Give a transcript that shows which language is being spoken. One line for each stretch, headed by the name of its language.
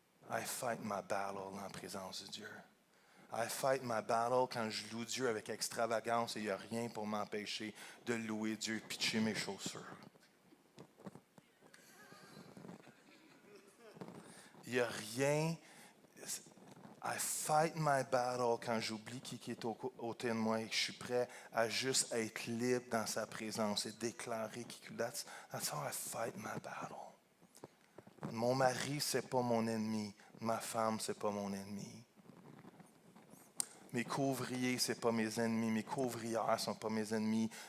English: I fight my battle
French: dans la présence de Dieu. I fight my battle quand je loue Dieu avec extravagance et il n'y a rien pour m'empêcher de louer Dieu et pitcher mes chaussures. Il n'y a rien.
English: I fight my battle
French: quand j'oublie qui est autour de moi et que je suis prêt à juste être libre dans sa présence et déclarer qui.
English: That's how I fight my battle.
French: Mon mari, c'est pas mon ennemi. Ma femme, c'est pas mon ennemi. Mes couvriers, c'est pas mes ennemis. Mes couvrières sont pas mes ennemis.